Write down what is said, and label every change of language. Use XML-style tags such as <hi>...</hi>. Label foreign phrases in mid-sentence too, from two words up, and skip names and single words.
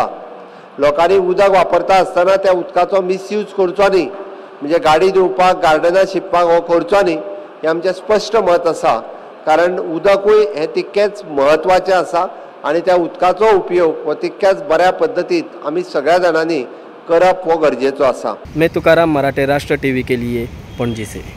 <kok>लोकांनी उदक वापरता आसतना त्या उदकाचो मिसयूज करचो न्ही, म्हणजे गाडी धुवपाक, गार्डनां शिंपपाक हो करचो न्ही, हें आमचें स्पश्ट मत आसा। कारण उदकूय हें तितकेंच म्हत्वाचें आसा आनी त्या उदकाचो उपयोग हो तितक्याच बऱ्या पद्दतीत आमी सगळ्या जाणांनी करप हो गरजेचो आसा।</kok> <hi>मैं तुकाराम मराठे, राष्ट्र टीवी के लिए पणजी से।</hi>